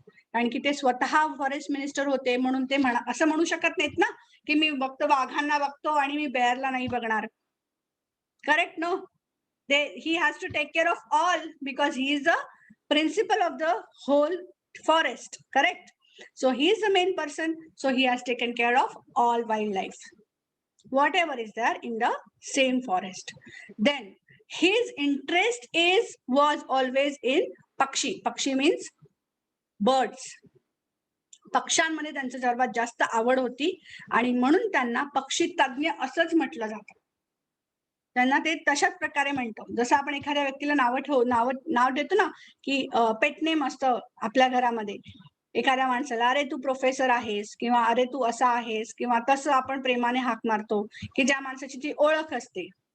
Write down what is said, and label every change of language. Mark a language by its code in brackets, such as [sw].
[mr] कारण की ते स्वतः फॉरेस्ट मिनिस्टर होते म्हणून ते असं म्हणू शकत नाहीत ना की मी फक्त वाघांना बघतो आणि मी बेअरला नाही बघणार. [en] Correct no? he has to take care of all because he is the principal of the whole forest. Correct? So he is the main person, so he has taken care of all wildlife, whatever is there in the same forest. Then his interest was always in pakshi means birds. [mr] पक्ष्यांमध्ये त्यांचं सर्वात जास्त आवड होती आणि म्हणून त्यांना पक्षी तज्ञ असंच म्हटलं जातं. त्यांना ते तशाच प्रकारे म्हणतो, जसं आपण एखाद्या व्यक्तीला नाव देतो ना की पेट नेम असतं आपल्या घरामध्ये एखाद्या माणसाला, अरे तू प्रोफेसर आहेस किंवा अरे तू असा आहेस किंवा तसं आपण प्रेमाने हाक मारतो की ज्या माणसाची ती ओळख असते.